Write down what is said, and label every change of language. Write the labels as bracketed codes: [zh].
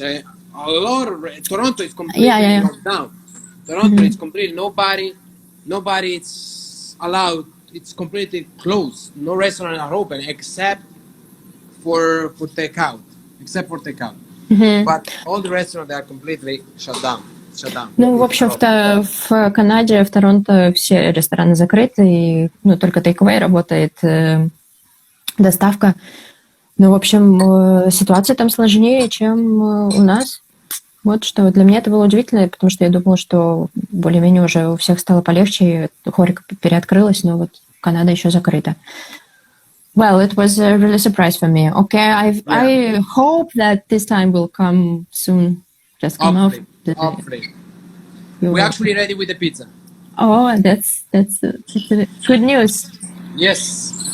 [en] A lot of Toronto is completely locked down. Toronto is completely nobody is allowed. It's completely closed. No restaurants are open except for takeout. But all the restaurants are completely shut down. [ru] Ну, в общем, в Канаде, в Торонто все рестораны закрыты, и только take-away работает, доставка. Ну, в общем, ситуация там сложнее, чем у нас. Вот что для меня это было удивительно, потому что я думала, что более-менее уже у всех стало полегче, хорика переоткрылась, но вот Канада еще закрыта. [en] Well, it was a really surprise for me. Okay, I hope that this time will come soon. Just come off. Hopefully. We're actually ready with the pizza. Oh, that's good news. Yes.